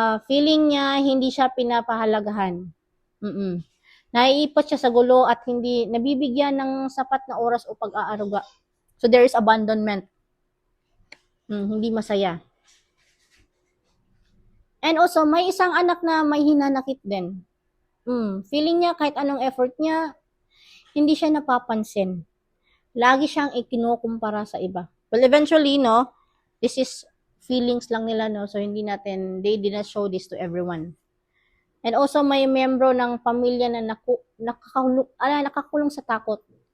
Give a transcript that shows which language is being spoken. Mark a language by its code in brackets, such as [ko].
[tl] Feeling niya hindi siya pinapahalagahan. Naiipot siya sa gulo at hindi nabibigyan ng sapat na oras o pag-aaruga. [en] So, there is abandonment. [tl] Hindi masaya. [en] And also, [tl] may isang anak na may hinanakit din. Feeling niya kahit anong effort niya, hindi siya napapansin. Lagi siyang ikinukumpara sa iba. [en] Well, eventually, no, this is feelings [tl] lang nila, [en] no, so they did not show this to everyone. And also, [tl] may membro ng pamilya na nakakulong sa takot.